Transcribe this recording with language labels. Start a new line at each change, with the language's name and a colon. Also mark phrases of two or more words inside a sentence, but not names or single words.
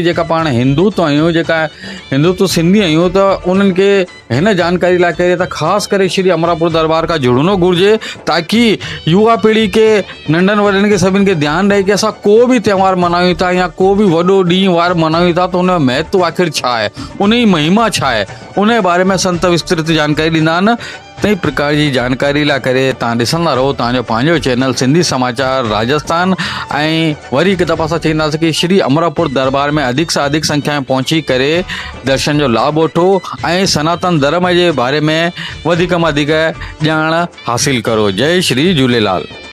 Sindhi: जेका पाण हिंदुत्व आहियूं, जेका हिंदुत्व सिंधी आहियूं, त उन्हनि खे हिन जानकारी लाइ करे त ख़ासि करे श्री अमरापुर दरबार खां जुड़णो घुरिजे ताकि युवा पीढ़ी खे, नंढनि वॾनि खे सभिनि खे ध्यानु रहे कि असां को बि त्योहार मल्हायूं था या को बि वॾो ॾींहुं वार मल्हायूं था त उन जो महत्व आख़िर छा आहे, उन जी महिमा छा आहे, उन जे बारे में संत विस्तृत जानकारी ॾींदा आहिनि। कई प्रकार जी जानकारी लाइ करे तव्हां ॾिसंदा रहो तव्हांजो पंहिंजो चैनल सिंधी समाचार राजस्थान। ऐं वरी हिकु दफ़ा असां चईंदासीं कि श्री अमरापुर दरबार में अधिक सां अधिक संख्या में पहुची करे दर्शन जो लाभ वठो ऐं सनातन धर्म जे बारे में वधीक मां वधीक ॼाण हासिल करो। जय श्री झूलेलाल।